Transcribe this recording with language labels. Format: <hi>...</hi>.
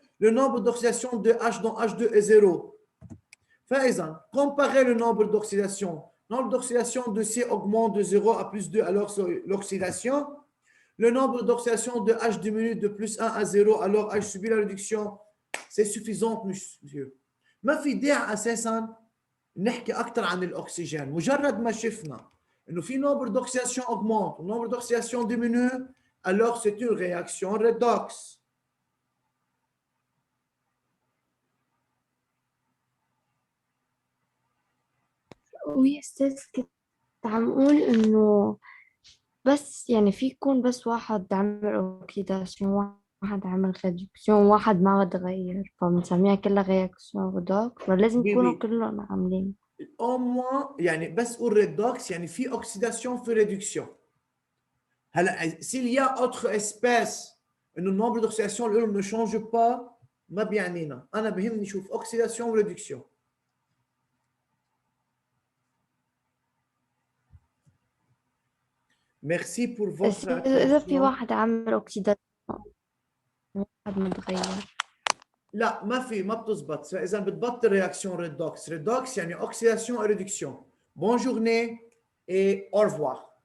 <fr>Le nombre d'oxydation de H dont H2 est 0. Faïzan, comparez le nombre d'oxydation. Le nombre d'oxydation de C augmente de 0 à plus 2, alors c'est l'oxydation. Le nombre d'oxydation de H diminue de plus 1 à 0, alors H subit la réduction. C'est suffisant, monsieur.</fr> <ar>ما في داعي أساساً نحكي أكثر عن الأكسجين.</ar> <fr>مجرد ما شفنا إنه في nombre d'oxydation augmente, le nombre d'oxydation diminue, alors c'est une réaction redox.</fr> <ar>وي استاذ كنت عم اقول انه بس يعني في يكون بس واحد عمل اوكسيداسيون واحد عمل ريدكسيون واحد ما تغير فبنسميها كلها رياكسيون ريدوكس ولا لازم يكونوا</ar> <fr>oui.</fr> <ar>كلهم عاملين Au moins يعني بس قول redox يعني في oxydation في réduction. هلا s'il y a autre espèce انه النمبر d'oxydation ne change pas ما بيعنينا. انا بهمني شوف oxydation و réduction.</ar> <fr>Merci pour votre</fr> <ar>اذا في</ar> <fr>attention.</fr> <ar>واحد عمل اوكسيداسيون واحد ما تغير لا ما بتزبط. فاذا بتبطل رياكسيون redox.</ar> <fr>Redox يعني oxydation et réduction. Bonne journée et au revoir.</fr>